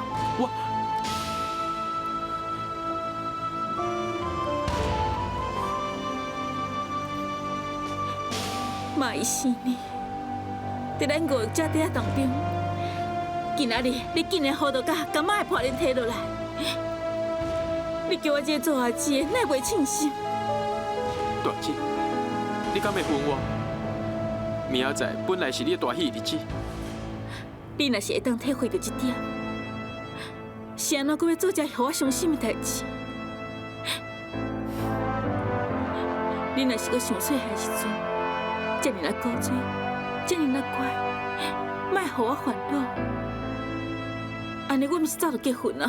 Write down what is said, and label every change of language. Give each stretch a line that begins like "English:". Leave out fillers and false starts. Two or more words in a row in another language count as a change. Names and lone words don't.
Min Nan Chinese: 妈伊生你，在咱五个姐弟当中，今仔日你竟然好到甲妈的破脸摕落来，你叫我这个做阿姊的，哪袂称心？大姐，你敢会分我？明仔载本来是你的大喜日子，你若是会当体会到这点，是安怎阁要做这互我伤心的代志？你若是阁上细汉时阵，遮尔啊古锥，遮尔啊乖，莫互我烦恼。安尼我毋是早就结婚啊？